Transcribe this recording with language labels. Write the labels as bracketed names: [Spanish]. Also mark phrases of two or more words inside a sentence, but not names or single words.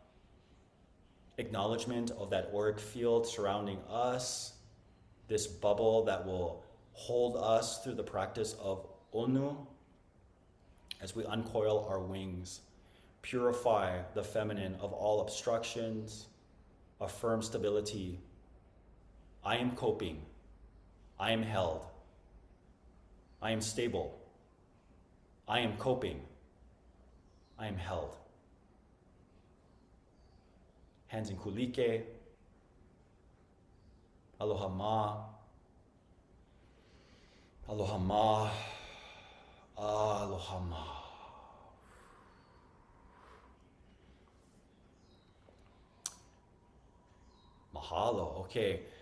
[English] Acknowledgement of that auric field surrounding us, this bubble that will hold us through the practice of Onu as we uncoil our wings, purify the feminine of all obstructions, affirm stability. I am coping. I am held. I am stable. I am coping. I am held. Hands in kulike. [Hawaiian] Aloha ma. Aloha ma. Aloha ma. Mahalo. [English] Okay.